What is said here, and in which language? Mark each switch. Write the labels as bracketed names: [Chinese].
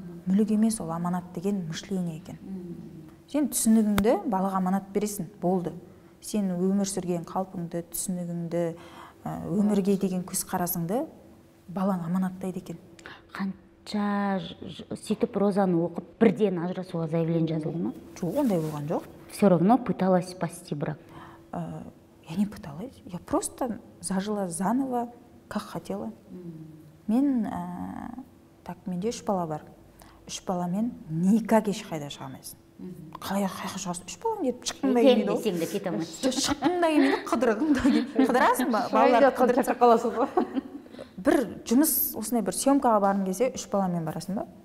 [Kazakh] Мүлік емес, ол аманат деген мышление екен. Сен түсінігіңді балаға аманат бересің, болды. Сен өмір сүрген қалпыңды, түсінігіңді, өмірге деген көзқарасыңды балаң аманаттайды екен. Қанша сөйтіп розаны оқып, бірден ажырасуға заявление жазылды ма? Жоқ, ондай болған жоқ. [Russian] Все равно пыталась спасти брак. Я не пыталась, я просто зажила заново, как хотела. [Kazakh] Мен, менде 3 бала бар. 3 баламен никак ешқайда шыға алмайсың. Қалай шығасың? 3 балам деп шыққың да келмейді ғой. Сен де кете алмайсың. Шыққың да келмейді, қыдырғың да келмейді. Қыдырасың ба? Балаларды қыдырып қаласың ба? Бір жұмыс, осындай бір съемкаға барғың келсе, 3 баламен барасың ба?